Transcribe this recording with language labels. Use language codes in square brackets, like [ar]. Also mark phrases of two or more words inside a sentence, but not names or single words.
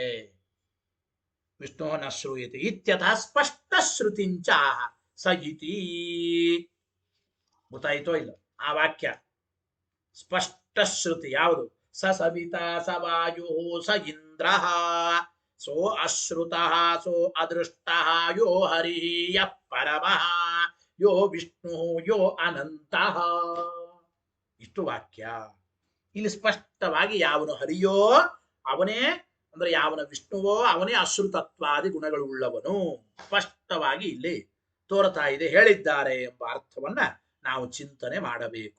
[sa] ವಿಷ್ಣು ನ ಶ್ರೂಯತೆ ಇತ್ಯತಃ ಸ್ಪಷ್ಟ ಶ್ರುತಿಂಚ ಸ ಇತಿ. [kn] ಗೊತ್ತಾಯಿತೋ ಇಲ್ಲ? ಆ ವಾಕ್ಯ ಸ್ಪಷ್ಟ ಶ್ರುತಿ ಯಾವುದು? [sa] ಸ ಸವಿತಾ ಸ ವಾಯು ಸ ಇಂದ್ರ ಸೋ ಅಶ್ರುತಃ ಸೋ ಅದೃಷ್ಟಃ ಯೋ ಹರಿ ಯಃ ಪರಮಃ ಯೋ ವಿಷ್ಣು ಯೋ ಅನಂತಃ. [kn] ಇಷ್ಟು ವಾಕ್ಯ. ಇಲ್ಲಿ ಸ್ಪಷ್ಟವಾಗಿ ಯಾವನು ಹರಿಯೋ ಅವನೇ, ಅಂದ್ರೆ ಯಾವನ ವಿಷ್ಣುವೋ ಅವನೇ ಅಶ್ರುತತ್ವಾದಿ ಗುಣಗಳು ಉಳ್ಳವನು ಸ್ಪಷ್ಟವಾಗಿ ಇಲ್ಲಿ ತೋರ್ತಾ ಇದೆ, ಹೇಳಿದ್ದಾರೆ ಎಂಬ ಅರ್ಥವನ್ನ ನಾವು ಚಿಂತನೆ ಮಾಡಬೇಕು.